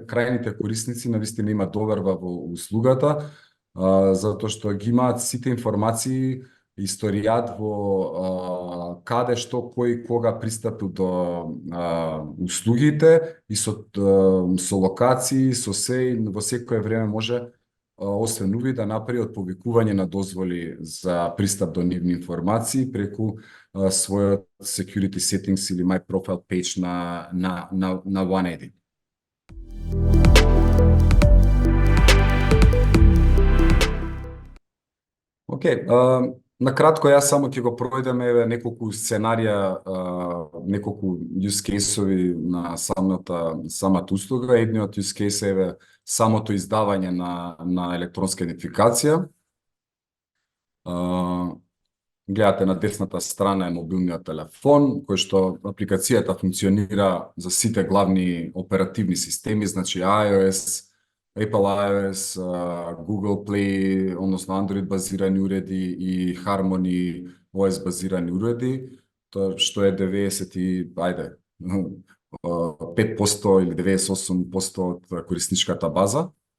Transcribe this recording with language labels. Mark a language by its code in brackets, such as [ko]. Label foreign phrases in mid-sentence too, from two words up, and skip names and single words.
[mk] крајните корисници навистина имаат доверба во услугата, затоа што ги имаат сите информации, историјат во каде, што, кој, кога пристапил до услугите и со локации, со се, во секое време може освен уви да направи отповикување на дозволи за пристап до нивни информации преку својот [en] security settings [mk] или [en] my profile page [mk] на OneID. Океј, на кратко јас само ќе го пројдем неколку сценарија, неколку [en] use case- [mk] ови на самата услуга. Едниот [en] use case [mk] е самото издавање на електронска идентификација. Гледате на десната страна е мобилниот телефон, кој што апликацијата функционира за сите главни оперативни системи, значи iOS, Apple iOS, Google Play, односно Android базирани уреди и Harmony OS базирани уреди, тоа што е 5% или 98% од корисничката база.